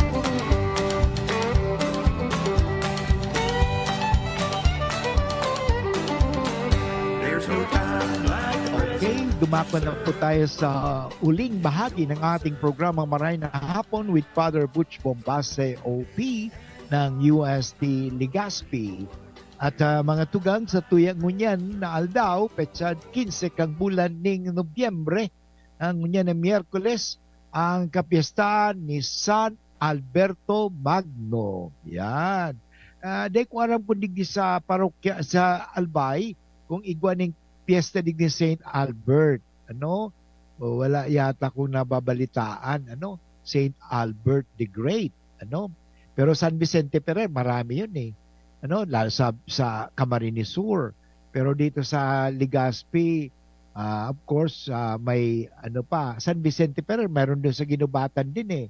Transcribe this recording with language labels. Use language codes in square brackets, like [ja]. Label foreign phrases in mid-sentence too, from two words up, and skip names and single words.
[tl] Okay, dumako na po tayo sa uling bahagi ng ating programa Maray na Hapon with Father Butch Bombase OP ng UST Legazpi. [bik] At mga tugang sa tuyang ngunyan na aldaw, petsa 15 kang bulan ning Nobyembre, ang ngunyan na Miyerkules, ang kapiestahan ni San Alberto Magno. Yan. Dahil ko aram kung digdi sa parokya sa Albay, kung igwa ng piyesta digdi Saint Albert. Ano? [tl] O, wala yata kung nababalitaan. Ano? Saint Albert the Great. Ano? Pero San Vicente Ferrer, marami yun eh. Ano? Lalo sa Camarines Sur. Pero dito sa Legazpi, [en] of course, [tl] may ano pa, San Vicente Ferrer, meron doon sa Ginubatan din eh.